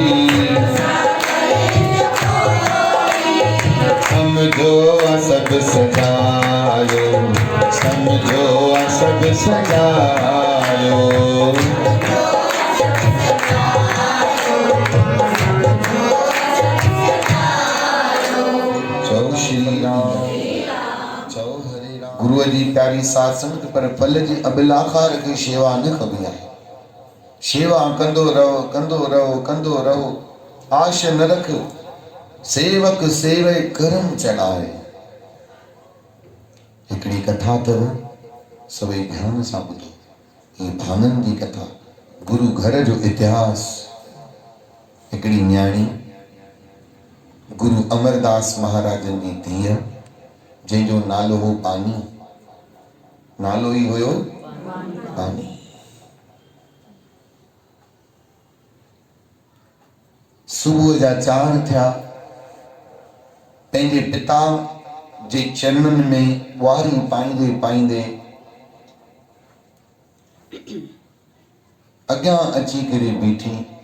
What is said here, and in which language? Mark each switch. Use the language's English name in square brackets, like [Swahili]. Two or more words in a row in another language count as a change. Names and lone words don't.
[Hindi] समझो सब सजायो, समझो सब सजायो, जय श्री राम, जय हरे राम। [Sindhi] गुरु जी प्यारी साथ संगत पर फल जी अभिलाखा रखी शेवा न कबी आहे, शेवा कंदो रहो कंदो रहो कंदो रहो, आश न रख, सेवक सेवे करम चढ़ाए। हिकड़ी कथा अथव, सभई ध्यान सां ॿुधो, ही भानन जी कथा, गुरु घर जो इतिहास। हिकड़ी न्याणी गुरु अमरदास महाराजन जी धीअ, जंहिंजो नालो हो पानी, नालो ई हुयो पानी। सुबुह जा 4 थिया, पंहिंजे पिता जे चरणनि में ॿुआरी पाईंदे पाईंदे अॻियां अची करे बीठी।